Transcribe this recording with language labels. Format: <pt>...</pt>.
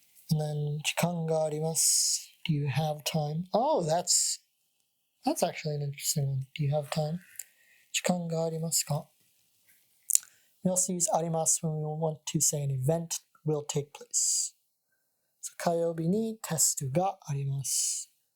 <en>And then</en> <ja>時間があります.</ja> <en>Do you have time? Oh, that's actually an interesting one. Do you have time?</en> <ja>時間がありますか?</ja> <en>We also use あります when we want to say an event will take place.</en> <ja>So 火曜日にテストがあります.</ja>